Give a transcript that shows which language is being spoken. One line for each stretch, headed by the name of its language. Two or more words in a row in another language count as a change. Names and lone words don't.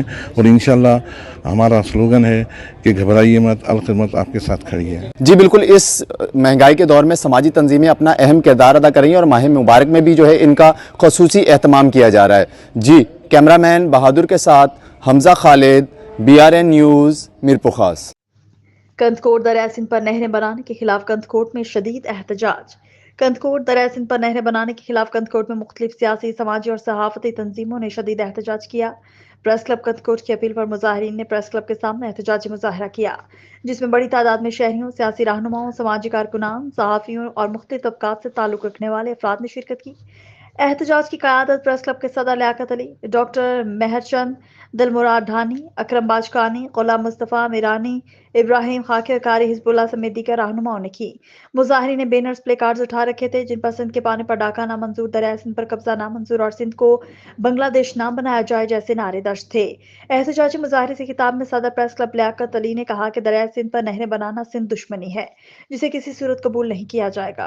Urdu: اور ان شاء اللہ ہمارا سلوگن ہے کہ گھبرائیے مت، الخدمت آپ کے ساتھ کھڑی ہے. جی بالکل، اس مہنگائی کے دور میں سماجی تنظیمیں اپنا اہم کردار ادا کر رہی ہیں اور ماہ مبارک میں بھی جو ہے ان کا خصوصی اہتمام کیا جا رہا ہے. جی، کیمرہ مین بہادر کے ساتھ حمزہ خالد، BRN نیوز، میرپور خاص. کندکوٹ دریائے سندھ پر نہریں بنانے کے خلاف کندکوٹ میں شدید احتجاج. کندکوٹ دریائے سندھ پر نہریں بنانے کے خلاف کندکوٹ میں مختلف سیاسی، سماجی اور صحافتی تنظیموں نے شدید احتجاج کیا. پریس کلب کندکوٹ کی اپیل پر مظاہرین نے پریس کلب کے سامنے احتجاجی مظاہرہ کیا، جس میں بڑی تعداد میں شہریوں، سیاسی رہنماؤں، سماجی کارکنان، صحافیوں اور مختلف طبقات سے تعلق رکھنے والے افراد نے شرکت کی. احتجاج کی قیادت پریس کلب کے صدر لیاقت علی، ڈاکٹر مہرچند، دلمراد ڈھانی، اکرم باجکانی، غلام مصطفیٰ میرانی, ابراہیم خاکی اور قاری حزب اللہ سمیت دیگر رہنماؤں نے کی. مظاہرین نے
English: banners, placards
Urdu: اٹھا رکھے تھے جن پر سندھ کے پانی پر ڈاکا نامنظور، دریائے سندھ پر قبضہ نامنظور اور سندھ کو بنگلہ دیش نام بنایا جائے جیسے نعرے درج تھے. احتجاجی مظاہرے سے خطاب میں صدر پریس کلب لیاقت علی نے کہا کہ دریائے سندھ پر نہریں بنانا سندھ دشمنی ہے جسے کسی صورت قبول نہیں کیا جائے گا.